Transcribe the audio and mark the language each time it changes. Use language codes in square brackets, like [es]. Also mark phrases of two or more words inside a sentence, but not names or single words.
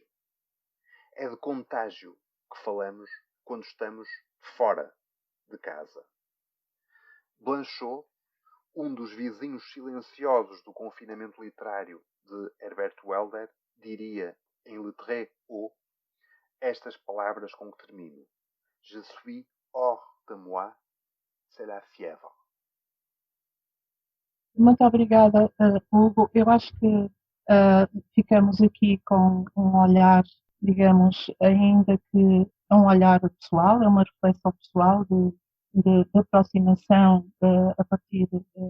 [pt] É de contágio que falamos quando estamos fora de casa. Blanchot, um dos vizinhos silenciosos do confinamento literário de Herbert Weller, diria em Le Très Haut estas palavras com que termino. [fr] Je suis hors de moi, c'est la fièvre. [pt] Muito obrigada, Hugo. Eu acho que ficamos aqui com um olhar, digamos, ainda que é um olhar pessoal, é uma reflexão pessoal de aproximação a partir